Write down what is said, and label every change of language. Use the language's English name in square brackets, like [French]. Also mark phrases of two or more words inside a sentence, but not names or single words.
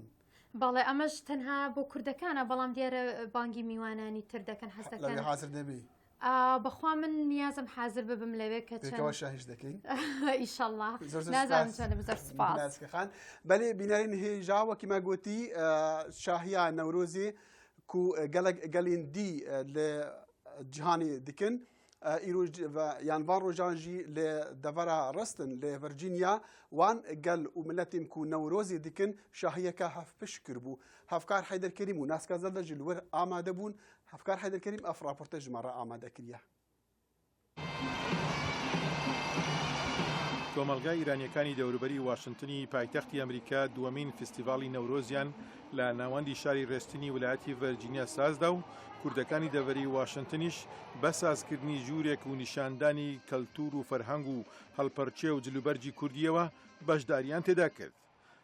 [Central Kurdish] بەڵێ ئەمەش تەنها بۆ کوردەکانە بەڵام دیارە بانگی میوانانی تر دەکەن هەست دەکەن حاضر دەبی. بەخوا من نیازم حاضر ببم لەوێ کە چەندەوە شاهیش دەکەین ئیشەڵڵا نازانم چەندە زۆر سپاس. [Kurdish] بەڵێ بینەرین هێژا وەکیما گوتی شاهیا نەورۆزی ku gelên dî li cîhanê dikin îroj yan van rojan jî li devera restin li Virginia wan gel û milletên ku Newrozê dikin şahiyeka hevpiş kirbû. Hevkar Heyderkerîm û Naska Zelda jî li wir amade bûn. Hevkar Heyderkerîm ev raporte ji me re amade kiriye. [Central Kurdish] کۆمەلگای ئیرانیەکانی دەوروبەری واشنگتنی پایتەختی ئەمریکا دووەمین فستیڤاڵی نەورۆزیان لە ناوەندی شاری ڕێستنی ویلایەتی ڤەرجینیا سازدا و کوردەکانی دەڤەری واشنگتنیش بە سازکردنی ژوورێک و نیشاندانی کەلتور و فەرهەنگ و هەڵپەرچێ و جلوبەرجی کوردیەوە بەشداریان تێدا کرد.